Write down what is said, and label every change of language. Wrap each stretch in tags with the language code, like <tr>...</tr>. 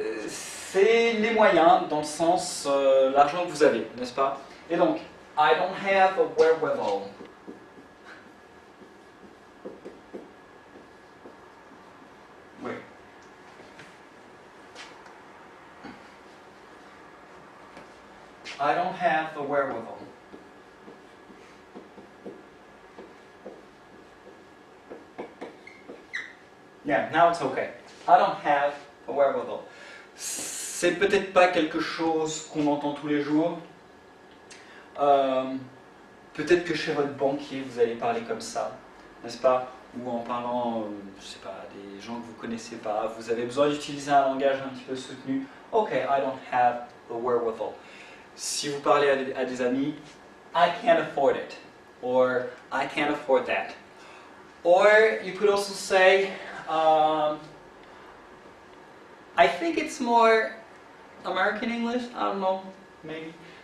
<fr>C'est les moyens, dans le sens l'argent que vous avez, n'est-ce pas? Et donc,</fr> <en>I don't have a wherewithal.</en> <fr>Oui.</fr> <en>I don't have a wherewithal. Yeah, now it's okay. I don't have a wherewithal.</en> <fr>C'est peut-être pas quelque chose qu'on entend tous les jours. Peut-être que chez votre banquier vous allez parler comme ça, n'est-ce pas? Ou en parlant, je sais pas, des gens que vous connaissez pas. Vous avez besoin d'utiliser un langage un petit peu soutenu.</fr> <en>Ok, I don't have a wherewithal.</en> <fr>Si vous parlez à des amis,</fr> <en>I can't afford it, or I can't afford that. Or you could also say, I think it's more American English, I don't know, maybe.</en>